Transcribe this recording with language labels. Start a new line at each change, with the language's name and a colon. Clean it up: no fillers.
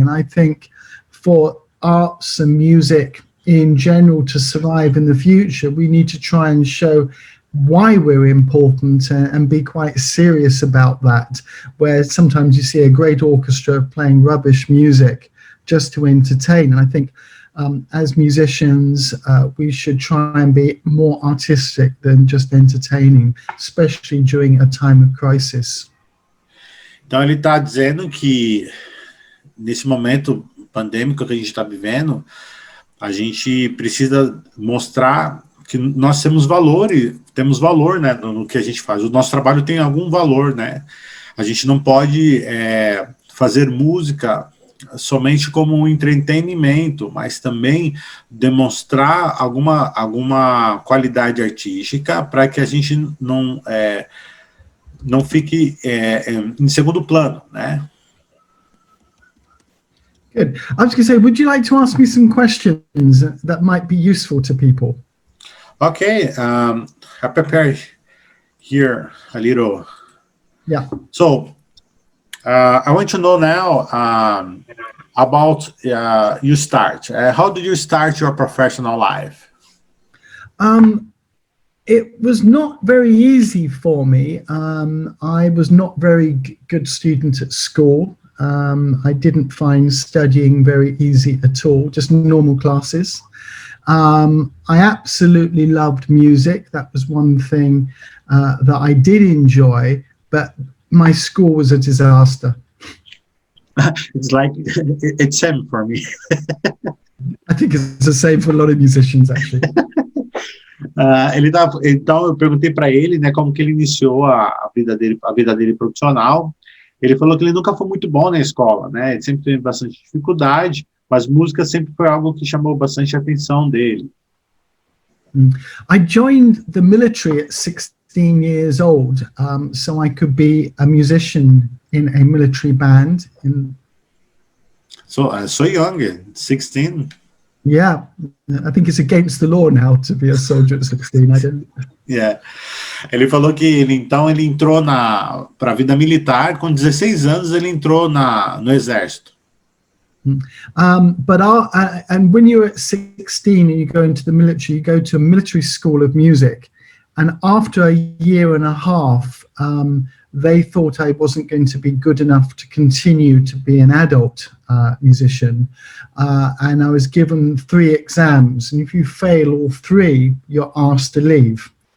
English: And I think for arts and music in general to survive in the future, we need to try and show why we're important and be quite serious about that, where sometimes you see a great orchestra playing rubbish music just to entertain. And I think as musicians, we should try and be more artistic than just entertaining, especially during a time of crisis.
Portuguese: Então ele está dizendo que nesse momento pandêmico que a gente está vivendo, a gente precisa mostrar que nós temos valor, né, no que a gente faz. O nosso trabalho tem algum valor, né? A gente não pode fazer música somente como um entretenimento, mas também demonstrar alguma qualidade artística para que a gente não fique em segundo plano, né?
English: Good. I was going to say, would you like to ask me some questions that might be useful to people? Okay, I prepared here a little. Yeah. So, I want to know now about you start. How did you start your professional life? It was not very easy for me. I was not very good student at school. I didn't find studying very easy at all, just normal classes. I absolutely loved music. That was one thing that I did enjoy, but my school was a disaster. It's same for me. I think it's the same for a lot of musicians, actually.
Portuguese: Então eu perguntei para ele, né, como que ele iniciou a vida dele profissional. Ele falou que ele nunca foi muito bom na escola, né? Ele sempre teve bastante dificuldade, mas música sempre foi algo que chamou bastante a atenção dele.
English: I joined the military at 16 years old, so I could be a musician in a military band. So young, 16. Yeah, I think it's against the law now to be a soldier at 16. I don't. Yeah.
Portuguese: Ele falou que ele entrou para a vida militar, com 16 anos ele entrou no exército.
English: But and when you're at 16 and you go into the military, you go to a military school of music, and after a year and a half, they thought I wasn't going to be good enough to continue to be an adult musician, and I was given 3 exams, and if you fail all 3, you're asked to leave.